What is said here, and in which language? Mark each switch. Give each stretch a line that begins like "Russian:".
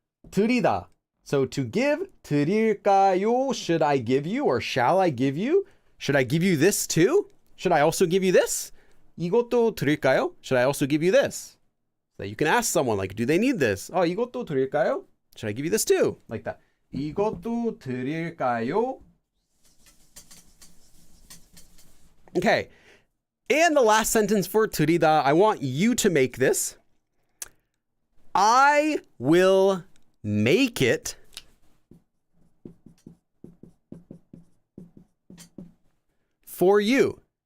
Korean: 드리다,
English: so to give.
Korean: 드릴까요?
English: Should I give you, or shall I give you? Should I give you this too? Should I also give you this?
Korean: 이것도 드릴까요?
English: Should I also give you this? So you can ask someone, like, do they need this?
Korean: 이것도 드릴까요?
English: Should I give you this too? Like that.
Korean: 이것도 드릴까요? Okay.
English: And the last sentence for 들이다, I want you to make this. I will make it for you.